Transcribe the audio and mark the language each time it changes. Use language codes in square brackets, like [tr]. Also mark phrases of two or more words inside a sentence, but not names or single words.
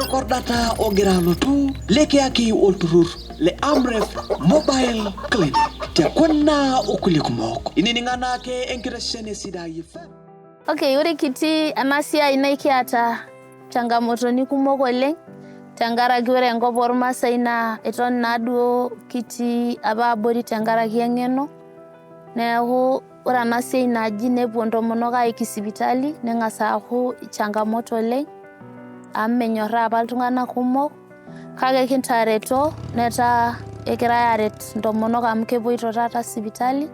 [mas] kordata o giralo tu leke aki olturur le Amref [en] mobile clinic [mas] te konna okuliku moko inini ngana ke enkireshene sida yifa. Okay, ore kiti anasia inaiki ata changamoto ni kumok oleng tangaraki ore enkop ormaasai na eton naduo kiti ababori tangaraki engeno neeku ore anasia naji nepuo ntomonok aiki sipitali nengasa aaku changamoto oleng amenyorra apa iltung'anak kumok kake kintareto neta egira aret ntomonok amu kepoito tata sipitali.